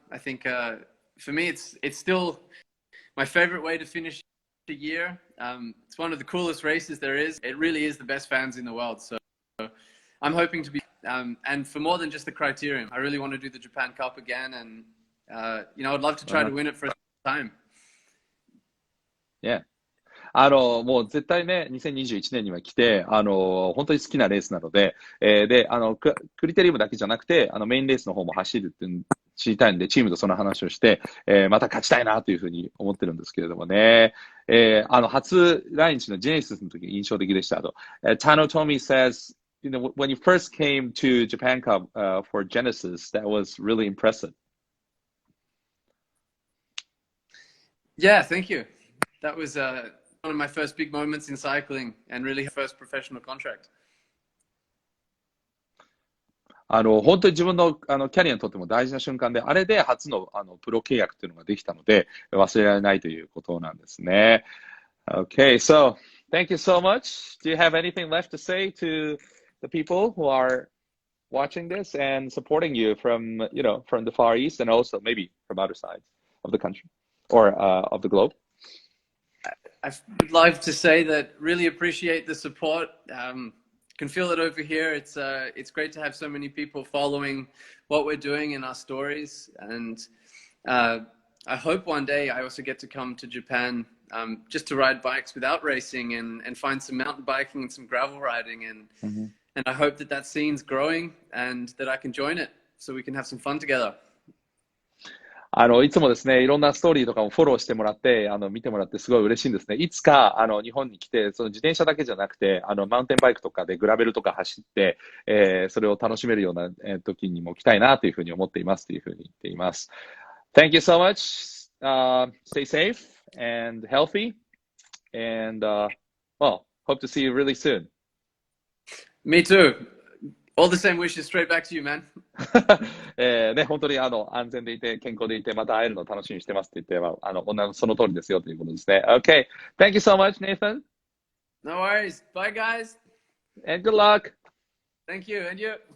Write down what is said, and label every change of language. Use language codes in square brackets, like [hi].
[en] I think for me it's still my favorite way to finish the year. It's one of the coolest races there is. It really is the best fans in the world. So I'm hoping to be, and for more than just the criterium, I really want to do the Japan Cup again, and you know, I'd love to try to win it for a time. Yeah. [ja] もう絶対ね、2021年には来て、本当に好きなレースなので、で、クリテリウムだけじゃなくて、メインレースの方も走るって知りたいんで、チームとその話をして、また勝ちたいなというふうに思ってるんですけれどもね。初来日のジェネシスの時印象的でした。 [en] Tano Tomi says, you know, when you first came to Japan Cup for Genesis, that was really impressive. Yeah, thank you. That was one of my first big moments in cycling and really first professional contract. [ja] 本当に自分の、キャリアにとっても大事な瞬間で、あれで初の、プロ契約というのができたので、忘れられないということなんですね。 [en] Okay, so thank you so much. Do you have anything left to say to the people who are watching this and supporting you from, you know, from the Far East and also maybe from other sides of the country or of the globe? I would like to say that really appreciate the support. Can feel it over here. It's great to have so many people following what we're doing in our stories, and I hope one day I also get to come to Japan just to ride bikes without racing and find some mountain biking and some gravel riding, and I hope that scene's growing and that I can join it so we can have some fun together. [ja] いつもですね、いろんなストーリーとかもフォローしてもらって、見てもらってすごい嬉しいんですね。いつか、日本に来て、その自転車だけじゃなくて、マウンテンバイクとかでグラベルとか走って、それを楽しめるような、時にも来たいなというふうに思っていますというふうに言っています。 [en] Thank you so much. Stay safe and healthy. And, well, hope to see you really soon. Me too.All the same wishes straight back to you, man. [ja] ね、本当に安全でいて、健康でいて、また会えるのを楽しみにしてますって言って、その通りですよということですね。 [en] Okay. Thank you so much, Nathan. No worries. Bye, guys. And good luck. Thank you. And you.